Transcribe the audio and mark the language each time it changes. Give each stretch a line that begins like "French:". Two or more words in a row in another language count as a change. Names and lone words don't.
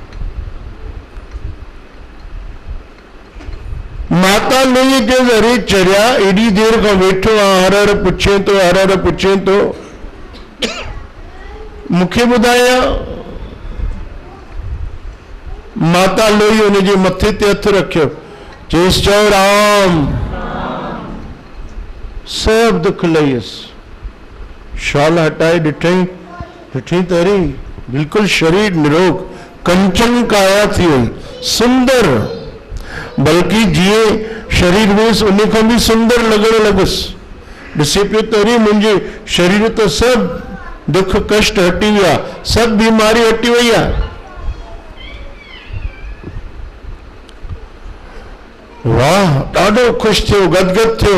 Sindhi: माता लोही जे अरे चरिया एॾी देरि खां वेठो आहे, हर हर पुछे थो, हर हर पुछे थो, मूंखे ॿुधाया। माता लोही हुनजे मथे ते हथ रखियो, चयसि चओ राम। सब दुख लहीसि। शाल हटाए ॾिठई त अरे बिल्कुलु शरीर निरोग, कंचन काया थी वई, सुंदर, बल्कि जीअं शरीर हुयुसि उन खां बि सुंदर लॻण लॻुसि। ॾिसे पियो त अरे मुंहिंजे शरीर तो सभु दुख कष्ट हटी विया, सभु बीमारी हटी वई आहे। वाह, ॾाढो ख़ुशि थियो, गदगद थियो।